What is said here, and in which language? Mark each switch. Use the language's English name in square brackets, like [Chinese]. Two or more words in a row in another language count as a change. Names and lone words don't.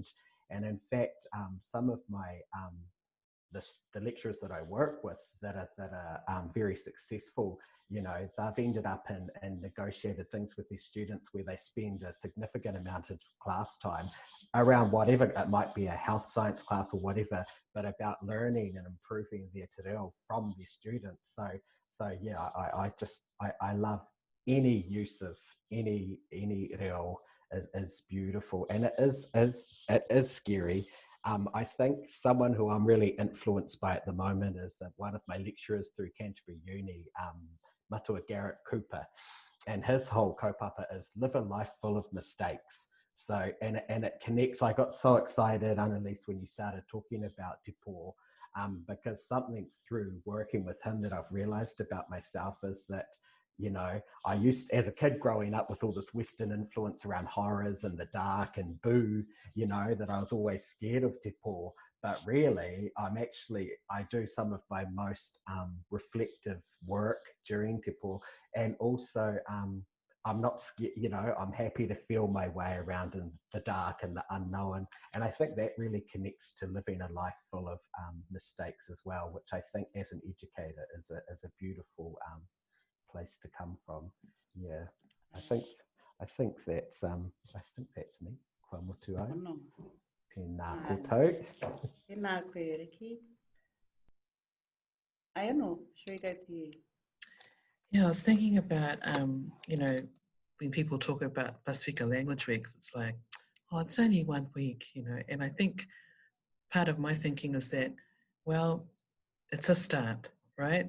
[English] And in fact, some of my the lecturers that I work with that are very successful, you know, they've ended up in negotiated things with their students where they spend a significant amount of class time around whatever, it might be a health science class or whatever, but about learning and improving their [Māori] te reo [English] from their students. So yeah, I love any use of any reo is beautiful, and it is scary. I think someone who I'm really influenced by at the moment is one of my lecturers through Canterbury Uni, Matua Garrett Cooper, and his whole kaupapa is live a life full of mistakes. So, and it connects. I got so excited, Annalise, when you started talking about [Māori] te pō, [English] because something through working with him that I've realized about myself is that, you know, I used, as a kid growing up with all this Western influence around horrors and the dark and boo, you know, that I was always scared of [Māori] te pō. [English] But really, I do some of my most reflective work during [Māori] te pō. [English] And also, I'm not scared, you know, I'm happy to feel my way around in the dark and the unknown. And I think that really connects to living a life full of mistakes as well, which I think as an educator is a beautiful place to come from. Yeah, I think that's me. [Māori] Kua motu au. Tēnā koutou. Tēnā koe, Ricky. [English] Aiono, should we go to you? Yeah, I was thinking about, you know, when people talk about Pasifika Language Weeks, it's like, oh, it's only 1 week, you know, and I think part of my thinking is that, well, it's a start, right?